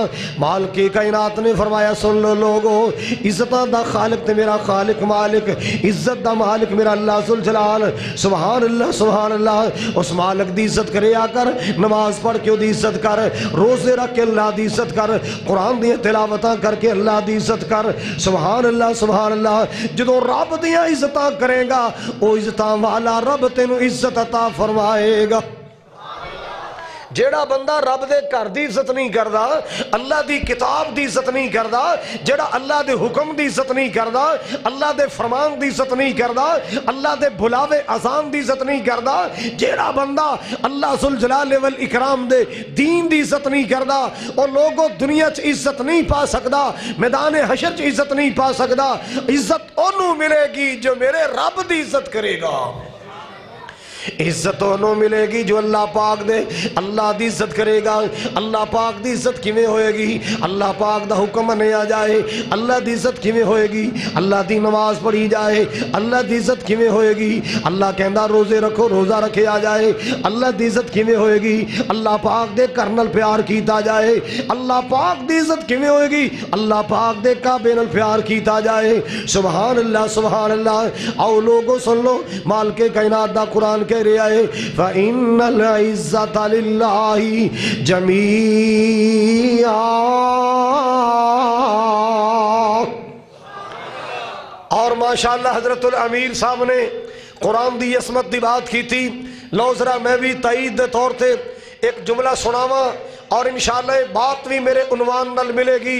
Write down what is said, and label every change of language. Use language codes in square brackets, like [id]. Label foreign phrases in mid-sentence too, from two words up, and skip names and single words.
[pa] مالک کائنات نے فرمایا سن لو لوگو، عزت دا خالق تے میرا خالق مالک، عزت دا مالک میرا اللہ ذوالجلال، سبحان اللہ سبحان اللہ۔ اس مالک دی عزت کرے آ کر، نماز پڑھ کے دی عزت کر، روزے رکھ کے اللہ دی عزت کر، قرآن دی تلاوتاں کر کے اللہ دی عزت کر، سبحان اللہ سبحان اللہ۔ جدو رب دیاں عزتاں کرے گا، او عزتاں والا رب تینو عزت عطا فرمائے گا۔ جیڑا بندہ رب دے گھر دی عزت نہیں کردا، اللہ دی کتاب دی عزت نہیں کردا، جیڑا اللہ دے حکم دی عزت نہیں کردا، اللہ دے فرمان دی عزت نہیں کردا، اللہ دے بھلاوے اذان دی عزت نہیں کردا، جیڑا بندہ اللہ ذوالجلال والاکرام دے دین دی عزت نہیں کردا، اور لوگوں دنیا چ عزت نہیں پا سکدا، میدان حشر چ عزت نہیں پا سکدا۔ عزت انہوں ملے گی جو میرے رب دی عزت کرے گا، عزت انہوں ملے گی جو اللہ پاک دے اللہ دی عزت کرے گا۔ اللہ پاک دی عزت کیویں ہوئے گی؟ اللہ پاک دا حکم منیا جائے، اللہ دی عزت کیویں ہوئے گی؟ اللہ دی نماز پڑھی جائے، اللہ دی عزت کیویں ہوئے گی؟ اللہ کہندا روزے رکھو، روزہ رکھے آ جائے، اللہ دی عزت کیویں ہوئے گی؟ اللہ پاک دے کرنل پیار کیتا جائے، اللہ پاک دی عزت کیویں ہوئے گی؟ اللہ پاک دے کعبے نال پیار کیتا جائے، سبحان اللہ سبحان اللہ۔ آؤ لوگوں سن لو، مالک کائنات دا قرآن کہہ رہا ہے [ar] فَإِنَّ الْعِزَّةَ لِلَّهِ جَمِيعًا۔ [pa] اور ماشاءاللہ حضرت الامیر صاحب نے قرآن دی عصمت دی بات کی تھی، لو ذرا میں بھی تائید دے طور تے ایک جملہ سناواں اور انشاءاللہ یہ بات بھی میرے عنوان نال ملے گی.